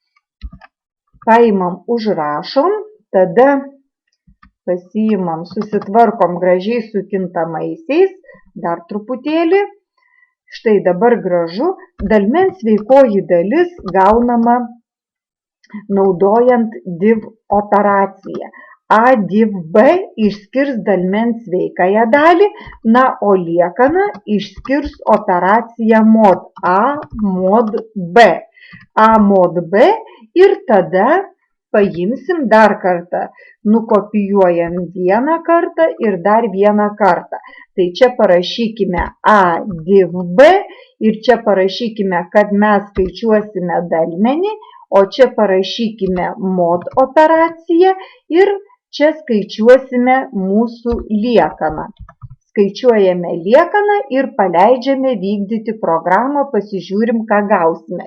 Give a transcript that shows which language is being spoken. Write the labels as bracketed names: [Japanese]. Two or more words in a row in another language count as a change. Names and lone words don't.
[Lithuanian] Paimam, užrašom, tada pasiimam, susitvarkom gražiai su kintamaisiais, dar truputėlį. Štai dabar gražu, dalmens sveikoji dalis gaunama naudojant div operaciją. A div B išskirs dalmens sveikąją dalį, na, o liekaną išskirs operacija mod A mod B. A mod B ir tada paimsim dar kartą, nukopijuojam vieną kartą ir dar vieną kartą. Tai čia parašykime A div B ir čia parašykime, kad mes skaičiuosime dalmenį, o čia parašykime mod operaciją ir čia skaičiuosime mūsų liekaną. Skaičiuojame liekaną ir paleidžiame vykdyti programą, pasižiūrim, ką gausime.